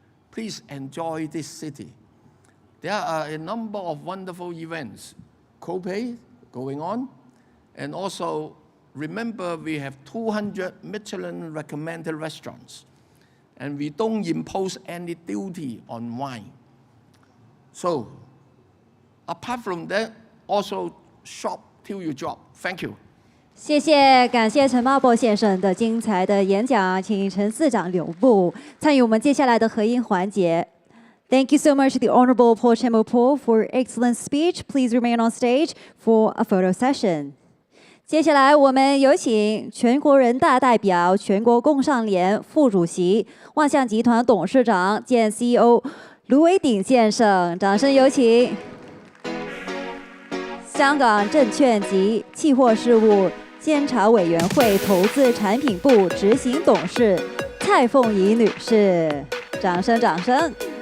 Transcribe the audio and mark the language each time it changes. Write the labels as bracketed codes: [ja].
[en] Please enjoy this city. There are a number of wonderful events, co-pay going on, and also remember we have 200 Michelin recommended restaurants, and we don't impose any duty on wine. So, apart from that, also shop till you drop. Thank you. [zh] 谢谢，感谢陈茂波先生的精彩的演讲，请陈司长留步参与我们接下来的合音环节。 [en] Thank you so much to the Honorable Paul Chemopo for excellent speech. Please remain on stage for a photo session. [zh] 接下来我们有请全国人大代表、全国工商联副主席、万象集团董事长兼 CEO 卢伟鼎先生，掌声有请。香港证券及期货事务监察委员会投资产品部执行董事蔡凤仪女士，掌声掌声。